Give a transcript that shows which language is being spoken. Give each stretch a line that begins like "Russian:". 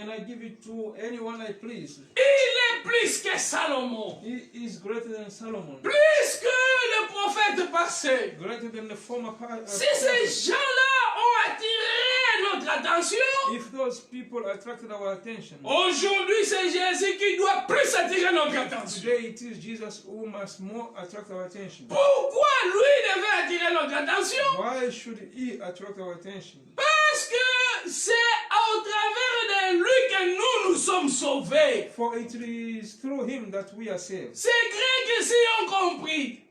English: and I give it to anyone I please.
French: Il est plus que Salomon,
English: He is greater than Solomon,
French: plus que le prophète passé.
English: greater than the former
French: Si ces gens-là ont attiré notre attention,
English: If those people attracted our attention,
French: aujourd'hui c'est Jésus qui doit plus attirer notre attention.
English: today it is Jesus who must more attract our attention.
French: Pourquoi lui devait attirer notre attention?
English: Why should he attract our attention?
French: Parce que c'est au travers de lui que nous sommes sauvés.
English: For it is through him that we are saved.
French: Ces Grecs ici ont compris.